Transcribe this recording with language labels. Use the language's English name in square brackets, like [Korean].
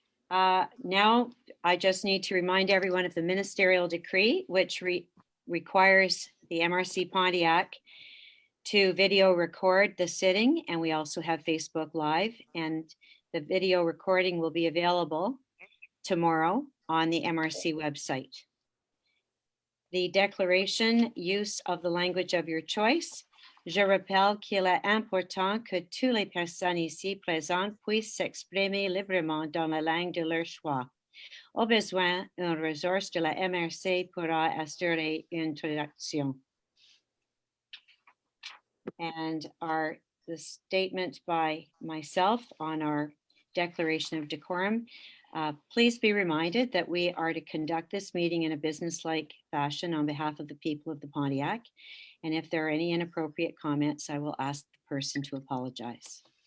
[English] Now I just need to remind everyone of the ministerial decree, which requires the MRC Pontiac to video record the sitting, and we also have Facebook Live, and the video recording will be available tomorrow on the MRC website. The declaration, use of the language of your choice. [French] Je rappelle qu'il est important que toutes les personnes ici présentes puissent s'exprimer librement dans la langue de leur choix. Au besoin, une ressource de la MRC pourra assurer une traduction. [English] And the statement by myself on our declaration of decorum. Please be reminded that we are to conduct this meeting in a business-like fashion on behalf of the people of the Pontiac. And if there are any inappropriate comments, I will ask the person to apologize.